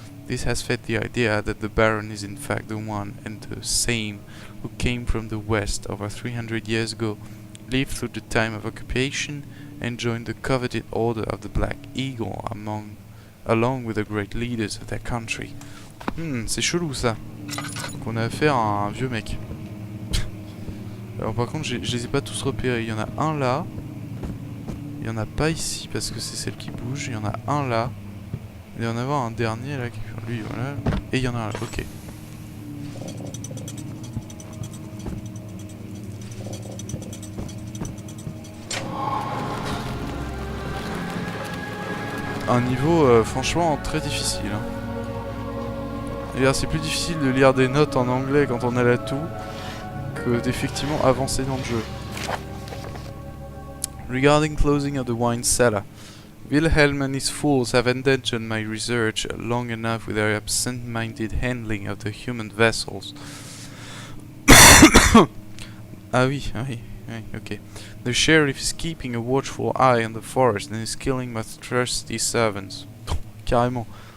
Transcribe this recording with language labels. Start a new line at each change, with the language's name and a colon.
English: This has fed the idea that the Baron is in fact the one and the same who came from the west over 300 years ago, lived through the time of occupation, and joined the coveted Order of the Black Eagle along with the great leaders of their country.
French: C'est chelou ça. Donc on a affaire à un vieux mec. Alors par contre, je les ai pas tous repérés. Il y en a un là. Il y en a pas ici parce que c'est celle qui bouge. Il y en a un là. Il y en a un dernier là. Lui, voilà. Et il y en a un là. Ok. Un niveau franchement très difficile. Hein. C'est plus difficile de lire des notes en anglais quand on a la toux que d'effectivement avancer dans le jeu.
English: Regarding closing of the wine cellar, Wilhelm and his fools have endangered my research long enough with their absent-minded handling of the human vessels.
French: Ah oui, ok.
English: The sheriff is keeping a watchful eye on the forest and is killing my trusty servants.
French: Carrément.